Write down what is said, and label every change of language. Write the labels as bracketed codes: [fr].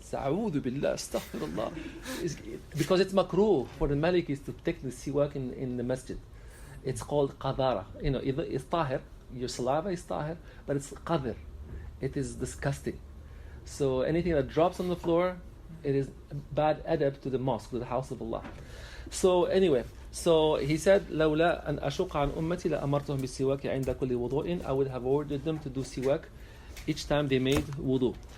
[en] A'udhu billah, astaghfirullah. Because it's makruh for the Malikis to take the siwak in the masjid. It's called qadara. Either it's tahir, your saliva is tahir, but it's qadr. It is disgusting. So anything that drops on the floor, it is bad adab to the mosque, to the house of Allah. So anyway, so he said, [ar] لولا أن أشق عن أمتي لأمرتهم بالسواك عند كل وضوء. [en] I would have ordered them to do siwak each time they made wudu.